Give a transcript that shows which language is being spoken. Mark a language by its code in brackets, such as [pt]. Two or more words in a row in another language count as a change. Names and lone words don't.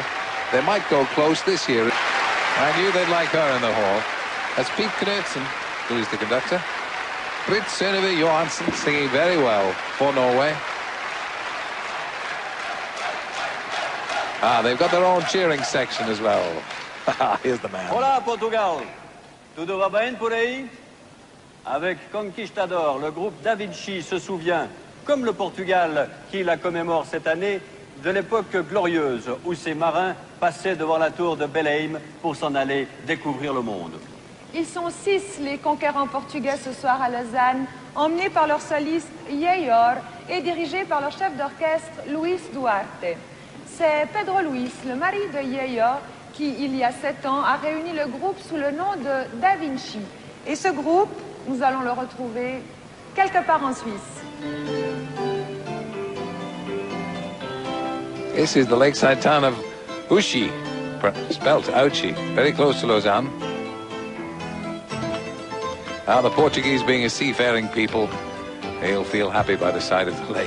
[en] They might go close this year. I knew they'd like her in the hall. That's Pete Knudsen, who is the conductor. Britt Synnøve Johansson singing very well for Norway. Ah, they've got their own cheering section as well. Here's the man. [pt] Hola, Portugal. Tudo va bem por aí? [fr] Avec Conquistador, le groupe Da Vinci se souvient, comme le Portugal qui la commémore cette année, de l'époque glorieuse où ces marins passaient devant la tour de Belém pour s'en aller découvrir le monde. Ils sont 6, les conquérants portugais, ce soir à Lausanne, emmenés par leur soliste Yeyor et dirigés par leur chef d'orchestre Luis Duarte. C'est Pedro Luis, le mari de Yeyor, qui, il y a 7 ans, a réuni le groupe sous le nom de Da Vinci. Et ce groupe, nous allons le retrouver quelque part en Suisse. [en] This is the lakeside town of Ushi, spelt Auchi, very close to Lausanne. Now, the Portuguese, being a seafaring people, they'll feel happy by the side of the lake.